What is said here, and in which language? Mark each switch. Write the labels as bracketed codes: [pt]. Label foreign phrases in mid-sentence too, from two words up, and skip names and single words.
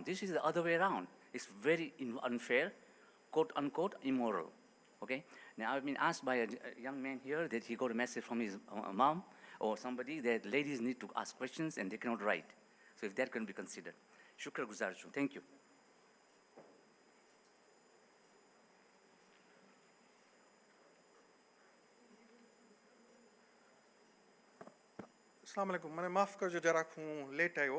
[en] This is the other way around. It's very unfair, quote unquote, immoral. Okay? Now, I've been asked by a young man here that he got a message from his mom or somebody that ladies need to ask questions and they cannot write. So if that can be considered. [gu] શુક્રગુઝાર છું. [en] Thank you. [ar] السلام عليكم, [gu] મને માફ કરજો જરાક હું લેટ આવ્યો.